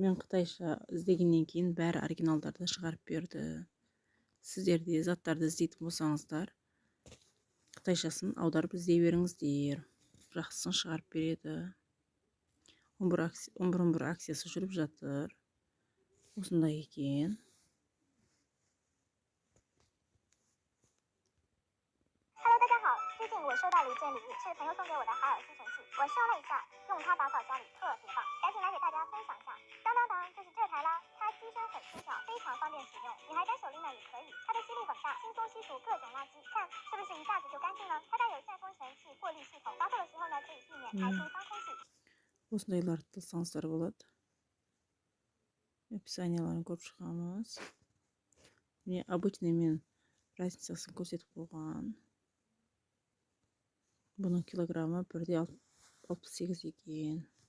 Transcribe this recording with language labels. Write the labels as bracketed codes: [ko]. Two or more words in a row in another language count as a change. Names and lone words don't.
[kk] Мен қытайша іздегеннен кейін бәрі оригиналдарды шығарып берді. Сіздер де заттарды іздейтін болсаңыздар, қытайшасын аударып іздей беріңіздер. Жақсысын шығарып береді. 11 акциясы жүріп жатыр. Осындай екен. [zh] Hello， 大家好，最近我收到了一件礼物，是朋友送给我的海尔吸尘器，我试用了一下，用它打扫家里特别棒，赶紧来给大家分享一下。当当当，就是这台啦，它机身很轻巧，非常方便使用，你还单手拎呢也可以，它的吸力很大，轻松吸除各种垃圾，看是不是一下子就干净了？它带有旋风神器过滤系统，打扫的时候呢可以避免排出脏空气。 [kk] Осындайларды тылсаңыздар болады. Описанияларын көріп шығамыз. Міне обычный мен разницасын көрсетіп қойған. Бұның килограммы 1,68 екен.